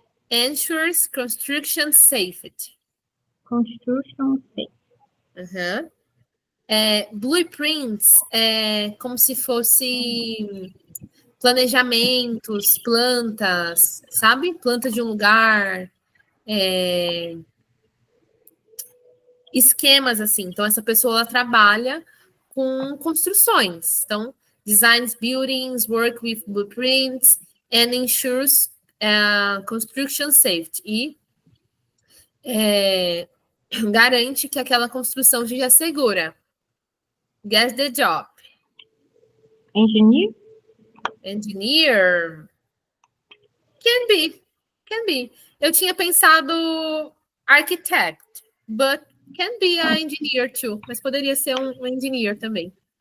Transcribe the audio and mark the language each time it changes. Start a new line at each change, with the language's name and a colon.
English: Ensures construction safety. Construction safe. Uhum.
Portuguese: Blueprints é como se fosse planejamentos, plantas, sabe? Plantas de um lugar, esquemas assim. Então, essa pessoa ela trabalha com construções.
English: Então, designs buildings, work with blueprints, and ensures construction safety.
Portuguese: E garante que aquela construção seja segura.
English: Guess the job. Engineer? Engineer. Can be.
Portuguese: Eu tinha pensado
English: architect, but can be an engineer too.
Portuguese: Mas poderia ser um engineer também.